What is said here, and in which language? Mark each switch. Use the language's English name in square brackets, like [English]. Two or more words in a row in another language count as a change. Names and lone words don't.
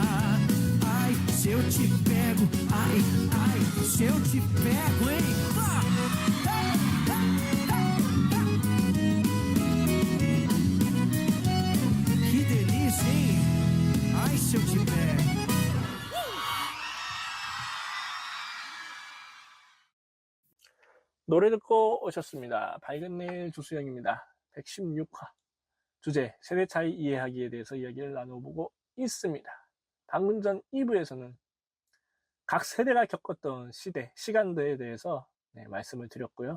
[Portuguese] Ai, se eu te pego, ai, ai, se eu te pego, hein? Que delícia, hein? Ai, se eu te pego. [Korean] 노래 듣고 오셨습니다. 밝은 내일 조수영입니다. 116화 주제 세대 차이 이해하기에 대해서 이야기를 나눠보고 있습니다. 방금 전 2부에서는 각 세대가 겪었던 시대, 시간대에 대해서 말씀을 드렸고요.